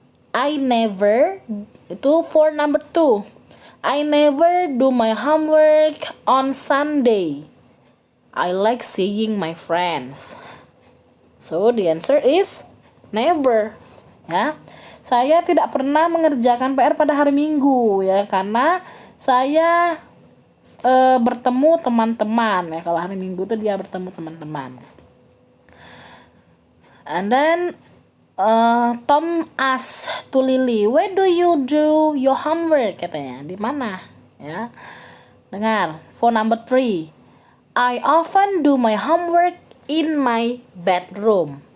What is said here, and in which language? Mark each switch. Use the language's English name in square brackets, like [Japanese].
[English] I never, itu for number 2. I never do my homework on Sunday. I like seeing my friends. So the answer is never. [Indonesian] Ya, saya tidak pernah mengerjakan PR pada hari Minggu ya, karena saya bertemu teman-teman ya. Kalau hari Minggu itu dia bertemu teman-teman. [English] And then Tom asked to Lily, where do you do your homework? [Indonesian] Katanya, di mana? Ya, dengar. [English] For number 3, I often do my homework in my bedroom.